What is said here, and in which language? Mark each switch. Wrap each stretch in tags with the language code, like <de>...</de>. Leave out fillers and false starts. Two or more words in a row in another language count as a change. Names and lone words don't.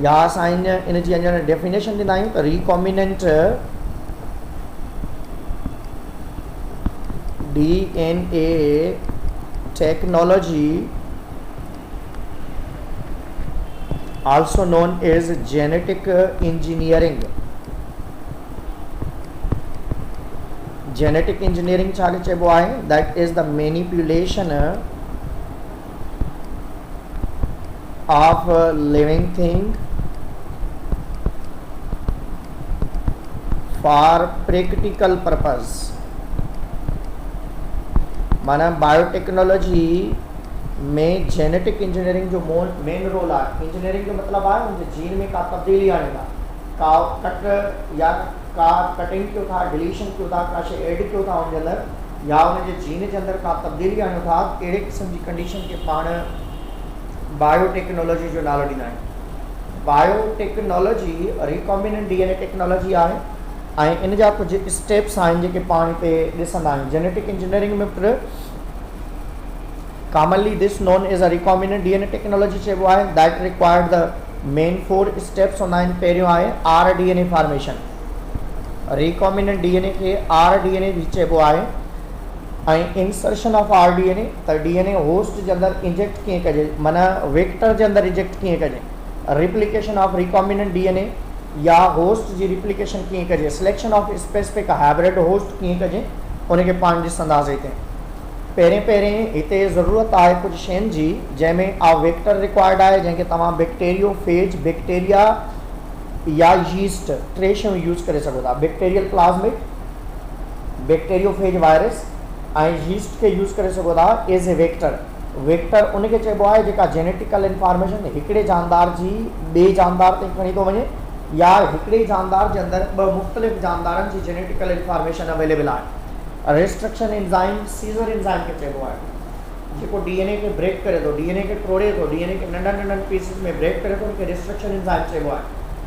<sd>या असां इन जी अञा डेफिनेशन ॾींदा आहियूं त</sd> <en>recombinant DNA technology also known as genetic engineering। genetic engineering</en> <sd>छा चइबो आहे?</sd> <en>that is the manipulation of living thing for practical purpose।</en> <sd>माना बायोटेक्नोलॉजी में</sd> <en>genetic engineering</en> <sd>जो मेन रोल आहे। इंजीनियरिंग जो मतिलबु आहे उनजे जीन में का तब्दीली आणींदा, का कट या का कटिंग कयो था, डिलीशन कयो था, का शइ एड कयो था उनजे अंदरि या उनजे जीन जे अंदरि का तब्दीली आणियो था, अहिड़े क़िस्म जी कंडीशन खे पाण बायोटेक्नोलॉजी जो नालो ॾींदा आहियूं। बायोटेक्नोलॉजी</sd> <en>recombinant DNA technology</en> <sd>आहे ऐं इन जा कुझु स्टेप्स आहिनि जेके पाण हिते ॾिसंदा आहियूं।</sd> <en>genetic engineering</en> <sd>में</sd> <en>put commonly this known as a recombinant DNA technology</en> <sd>चइबो आहे</sd> <en>that required the main 4 steps</en> <sd>हूंदा आहिनि। पहिरियों आहे</sd> <en>r DNA formation. recombinant DNA</en> <sd>खे</sd> <en>r DNA</en> <sd>बि चइबो आहे। ऐं</sd> <en>insertion of r DNA</en> <sd>त</sd> <en>DNA host</en> <sd>जे अंदरि इंजेक्ट कीअं कजे, माना वेक्टर जे अंदरि इंजेक्ट कीअं कजे।</sd> <en>replication of recombinant DNA</en> <sd>या होस्ट जी रिप्लिकेशन कीअं कजे।</sd> <en>selection of specific hybrid host</en> <sd>कीअं कजे उनखे पाण ॾिसंदासीं हिते। पहिरें हिते ज़रूरत आहे कुझु शयुनि जी जंहिंमें आ</sd> <en>vector required</en> <sd>आहे, जंहिंखे तव्हां</sd> <en>bacteriophage bacteria</en> <sd>या यीस्ट टे शयूं यूज़ करे सघो था।</sd> <en>bacterial plasmid, bacteriophage virus</en> <sd>ऐं यीस्ट खे यूज़ करे सघो था</sd> <en>as a vector.</en> <sd>वेक्टर उनखे चइबो आहे जेका</sd> <en>genetical information</en> <sd>हिकिड़े जानदार जी ॿिए जानदार ते खणी थो वञे या हिकिड़े जानदार जे अंदरि ॿ मुख़्तलिफ़ जानदारनि जी</sd> <en>genetical information available</en> <sd>आहे।</sd> <en>restriction enzyme scissor enzyme</en> <sd>खे चइबो आहे जेको डीएनए खे ब्रेक करे थो, डीएनए खे तोड़े थो, डीएनए खे नंढनि नंढनि पीसिस में ब्रेक करे थो, उनखे</sd> <en>restriction enzyme</en> <sd>चइबो आहे।</sd>